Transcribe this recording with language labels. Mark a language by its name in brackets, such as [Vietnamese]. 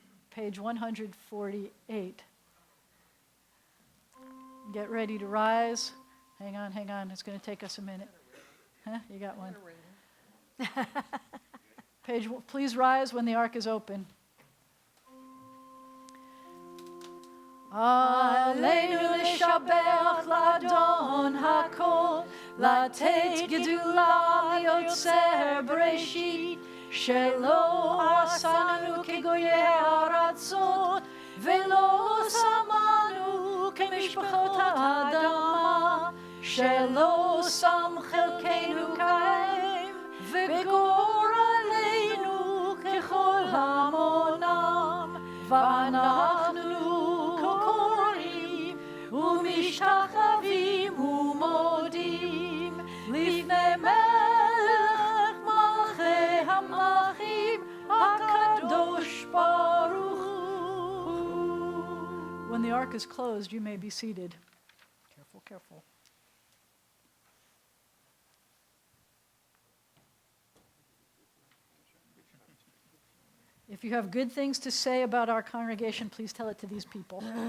[English] Page 148. Get ready to rise. Hang on. It's going to take us a minute. Huh? You got one. Please rise when the ark is open. [Hebrew] Aleinu l'shabach l'Adon hakol, לתת גדולה ליוצר בראשית, שלא עשנו כגויי הארצות, ולא שמנו כמשפחות האדמה, שלא שם חלקנו כהם, וגורלנו ככל המונם, ואנחנו קוראים ומשתחווים ומודים לפני מלך מלכי המלכים הקדוש ברוך הוא. [English] When the ark is closed, you may be seated. Careful. If you have good things to say about our congregation, please tell it to these people.